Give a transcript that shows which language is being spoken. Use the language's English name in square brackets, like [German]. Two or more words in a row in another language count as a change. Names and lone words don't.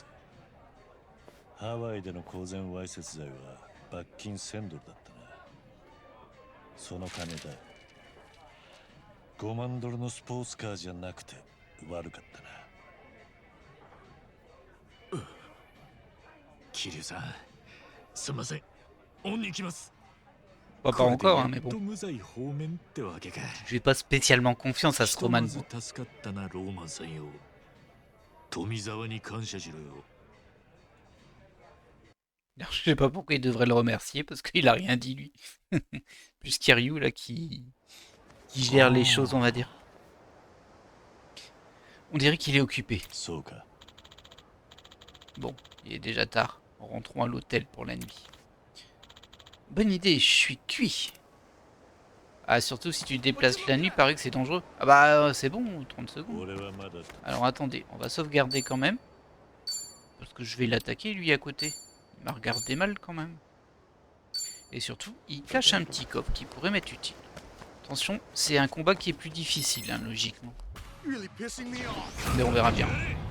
[Japanese] ハワイでの公然わいせつ罪は罰金$1000だったな。その金だ。$5万のスポーツカーじゃなくて悪かったな。桐生さん、すんません。オンに行きます。 [French] Pas encore, hein, mais bon. [Japanese] 無罪放免ってわけか。 [French] Je fais pas spécialement confiance à ce [Japanese] ひとま [French] Roman. [Japanese] ず助かったな、ローマンさんよ。富澤に感謝しろよ。 [French] Alors, je sais pas pourquoi il devrait le remercier, parce qu'il a rien dit, lui. Plus Kiryu, là, qui gère les choses, on va dire. On dirait qu'il est occupé. [Japanese] そうか。 [French] Bon, il est déjà tard. Rentrons à l'hôtel pour la nuit. Bonne idée, je suis cuit. Ah, surtout si tu te déplaces la nuit, paraît que c'est dangereux. Ah bah, c'est bon, 30 secondes. [Japanese] 俺はまだ [French] Alors attendez, on va sauvegarder quand même. Parce que je vais l'attaquer, lui, à côté. Il m'a regardé mal, quand même. Et surtout, il cache un petit coffre qui pourrait m'être utile. Attention, c'est un combat qui est plus difficile, hein, logiquement. Mais on verra bien.